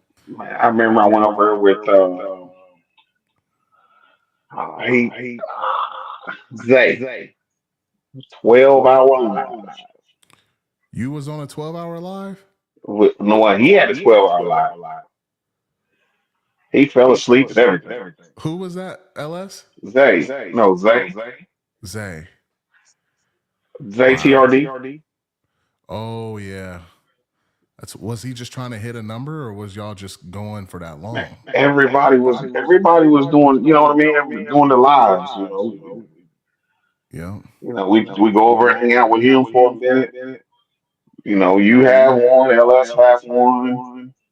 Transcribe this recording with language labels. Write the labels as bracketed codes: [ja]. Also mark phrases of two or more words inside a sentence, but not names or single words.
[en] I remember I went over with he Zay 12-hour live. You was on a 12-hour live? No, he had a 12-hour live. He fell asleep and everything. Who was that? LS? Zay. No, Zay. Zay. Zay Wow. TRD. Oh, yeah. Was he just trying to hit a number, or was y'all just going for that long? Everybody was doing, you know what I mean? Doing the lives, you know. Yeah. You know, we go over and hang out with him for a minute. You know, you have one, LS have one.